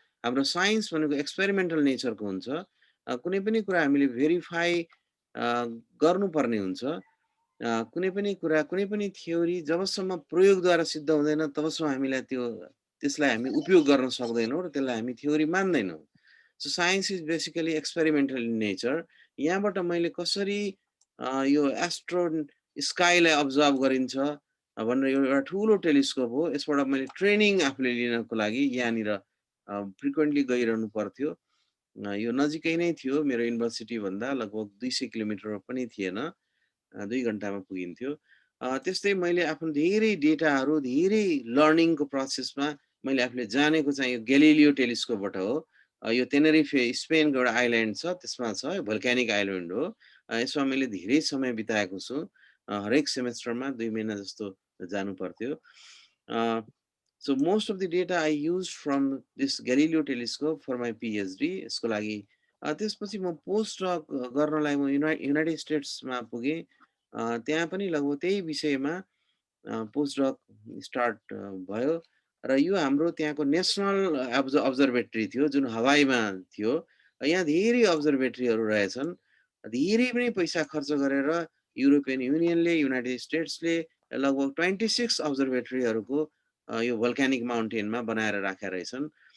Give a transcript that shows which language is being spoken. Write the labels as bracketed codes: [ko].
[ne] हाम्रो साइन्स भनेको एक्सपेरिमेन्टल नेचरको हुन्छ। कुनै पनि कुरा हामीले भेरिफाई गर्नुपर्ने हुन्छ। कुनै पनि कुरा, कुनै पनि थ्योरी जबसम्म प्रयोगद्वारा सिद्ध हुँदैन तबसम्म हामीलाई त्यसलाई हामी उपयोग गर्न सक्दैनौँ र त्यसलाई हामी theory मान्दैनौँ। [en] So science is basically experimental in nature. [ne] यहाँबाट मैले कसरी यो एस्ट्रो स्काईलाई अब्जर्भ गरिन्छ भनेर एउटा ठुलो टेलिस्कोप हो। यसबाट मैले ट्रेनिङ आफूले लिनको लागि यहाँनिर फ्रिक्वेन्टली गइरहनु पर्थ्यो। यो नजिकै नै थियो मेरो युनिभर्सिटी भन्दा, लगभग 200 किलोमिटर पनि थिएन। 2 घन्टामा पुगिन्थ्यो। त्यस्तै मैले आफ्नो धेरै डेटाहरू, धेरै लर्निङको प्रोसेसमा मैले आफूले जानेको चाहिँ यो ग्यालिलियो टेलिस्कोपबाट हो। यो टेनेरिफे स्पेनको एउटा आइल्यान्ड छ, त्यसमा छ, भोल्क्यानिक आइल्यान्ड हो। यसमा मैले धेरै समय बिताएको छु। हरेक सेमेस्टरमा 2 महिना जस्तो जानु पर्थ्यो। [en] So most of the data I used from this Galileo telescope for my PhD [ne] यसको लागि। त्यसपछि म पोस्ट डक गर्नलाई म युनाइटेड स्टेट्समा पुगेँ। त्यहाँ पनि लगभग त्यही विषयमा पोस्ट डक स्टार्ट भयो र यो हाम्रो त्यहाँको नेसनल अब्जर्भेटरी थियो जुन हवाईमा थियो। यहाँ धेरै अब्जर्भेटरीहरू रहेछन्। धेरै पनि पैसा खर्च गरेर युरोपियन युनियनले, युनाइटेड स्टेट्सले लगभग 26 अब्जर्भेटरीहरूको यो भोल्क्यानिक माउन्टेनमा बनाएर राखेका रहेछन्।